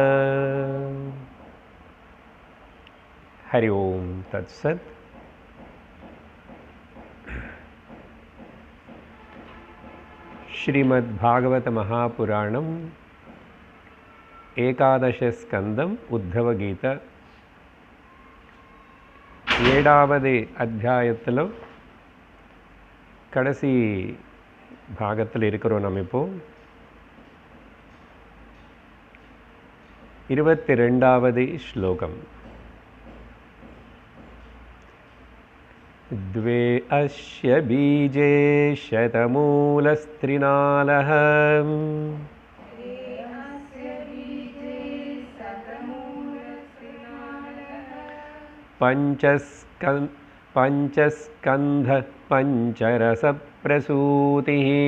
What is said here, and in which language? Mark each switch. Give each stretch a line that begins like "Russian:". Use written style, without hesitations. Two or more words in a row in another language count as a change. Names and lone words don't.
Sanskrit: हरि ओम तत्सत।
Tamil: श्रीमद्भागवत महापुराणम एकादश स्कंदम उद्धव गीत 7வது அத்தியாயத்தில் கடைசி பாகத்தில் இருக்கிறோம். நம்ம இப்போ 22வது श्लोकम।
Sanskrit: द्वे अस्य बीजे शतमूलस्त्रिनालः पंचस्कंध पंचरसप्रसूतिः